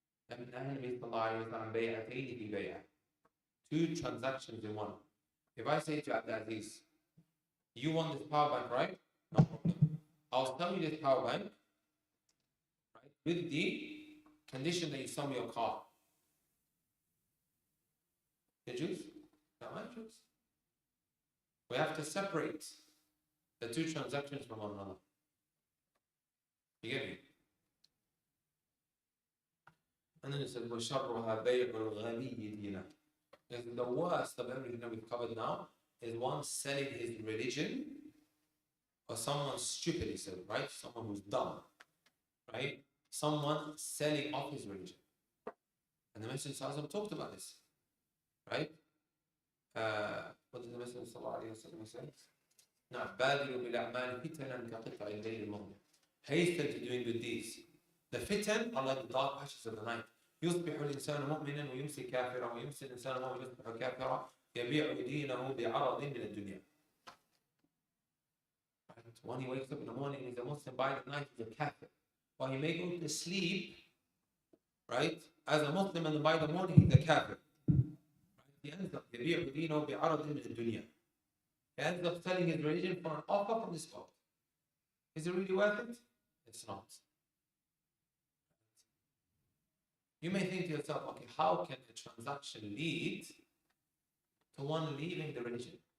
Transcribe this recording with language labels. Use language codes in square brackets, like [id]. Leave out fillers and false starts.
[ar] نهى النبي صلى الله عليه وسلم عن بيعتين في بيعة. [en] Two transactions in one. If I say to Abdulaziz, you want this power bank, right? No problem. I'll sell you this power bank, right? With the condition that you sell me your car. Your juice? Not my juice. We have to separate the two transactions from one another. You get me? And then it says, [ar] وَشَرُّهَا بَيْعُ الْغَنِيِّ دِينَهُ. [en] The worst of everything that we've covered now is one selling his religion, or someone stupid, he said, right? Someone who's dumb, right? Someone selling off his religion. And the Messenger talked about this, right? What did the Messenger say? [ar] Now, بَادِرُوا بِالْأَعْمَالِ فِتَنًا كَقِطْعِ اللَّيْلِ الْمُظْلِمِ. [en] Hasten to doing good deeds. The fitan are like the dark patches of the night. [ar] يصبح الإنسان مؤمنا ويمسي كافرا ويمسي الإنسان مؤمنا ويصبح كافرا يبيع دينه بعرض من الدنيا. [en] When he wakes up in the morning, he's a Muslim. By the night, he's a kafir. Or he may go to sleep, right, as a Muslim, and by the morning, he's a kafir. He ends up [ar] يبيع دينه بعرض من الدنيا. [en] He ends up selling his religion for an offer from this world. Is it really worth it? It's not. You may think to yourself, okay, how can a transaction lead to one leaving the religion.